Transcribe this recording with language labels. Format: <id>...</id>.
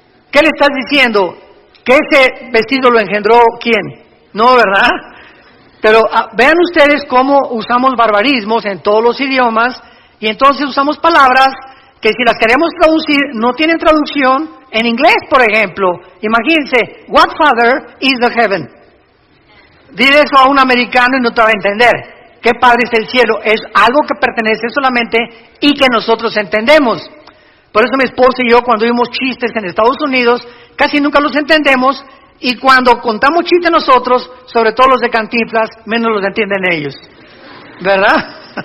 <es>¿Qué le estás diciendo? ¿Que ese vestido lo engendró quién? No, ¿verdad? Pero vean ustedes cómo usamos barbarismos en todos los idiomas, y entonces usamos palabras que si las queremos traducir no tienen traducción en inglés, por ejemplo. Imagínense,</es> <en>what father is the heaven?</en> <es>Dile eso a un americano y no te va a entender. ¿Qué padre es el cielo? Es algo que pertenece solamente y que nosotros entendemos. Por eso mi esposa y yo, cuando oímos chistes en Estados Unidos, casi nunca los entendemos, y cuando contamos chistes nosotros, sobre todo los de Cantinflas, menos los entienden ellos. ¿Verdad?</es>